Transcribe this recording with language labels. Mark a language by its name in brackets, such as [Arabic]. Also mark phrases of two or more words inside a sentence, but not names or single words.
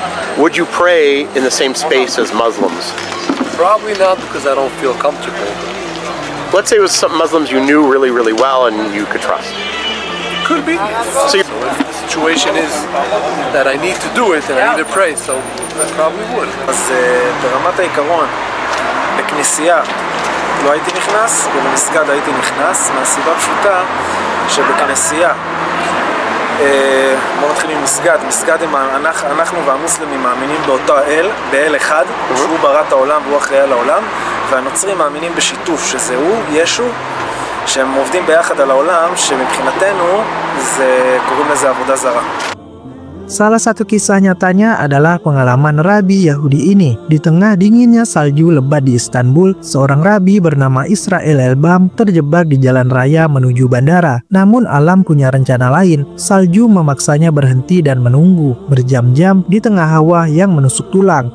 [English] Would you pray in the same space as Muslims? Probably not, because I don't feel comfortable. Let's say it was some Muslims you knew really, really well and you could trust. Could be. So if the situation is that I need to do it and I need to pray, so I probably would. [Hebrew] אז ברמת העיקרון, בכנסייה לא הייתי נכנס, ובמסגד הייתי נכנס, מהסיבה פשוטה שבכנסייה, בואו נתחיל עם מסגד. מסגד, אנחנו והמוסלמים מאמינים באותו אל, באל אחד, שהוא ברא את העולם והוא אחראי על העולם, והנוצרים מאמינים בשיתוף, שזה הוא, ישו, שהם עובדים ביחד על העולם, שמבחינתנו קוראים לזה עבודה זרה. [Indonesian] Salah satu kisah nyatanya adalah pengalaman rabi Yahudi ini. Di tengah dinginnya salju lebat di Istanbul, seorang rabi bernama Israel Elbam terjebak di jalan raya menuju bandara. Namun alam punya rencana lain. Salju memaksanya berhenti dan menunggu berjam-jam di tengah hawa yang menusuk tulang.